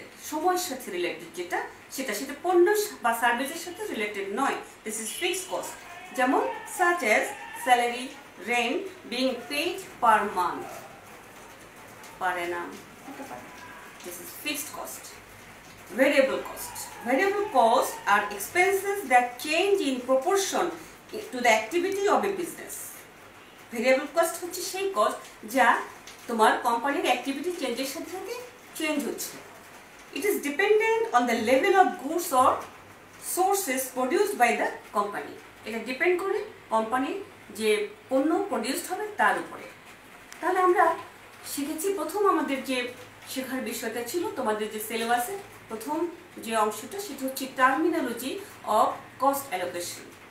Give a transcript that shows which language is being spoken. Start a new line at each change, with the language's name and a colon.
Bangla: সময়ের সাথে রিলেটেড সেটা পণ্য বা সার্ভিসের সাথে রিলেটেড নয়।
English: This is fixed cost. যেমন such as salary, rent being paid per month. Per annum. This is fixed cost. Variable cost. Variable costs are expenses that change in proportion to the activity of a business.
Bangla: Variable cost হচ্ছে সেই cost যা তোমার কোম্পানির activity চেঞ্জের সাথে সাথে change হচ্ছে।
English: It is dependent on the level of goods or sources produced by the company.
Bangla: এটা ডিপেন্ড করে কোম্পানির যে পণ্য প্রডিউসড হবে তার উপরে। তাহলে আমরা শিখেছি প্রথম আমাদের যে শেখার বিষয়টা ছিল তোমাদের যে সিলেবাসে প্রথম যে অংশটা সেটা হচ্ছে টার্মিনোলজি অফ কস্ট অ্যালোকেশন।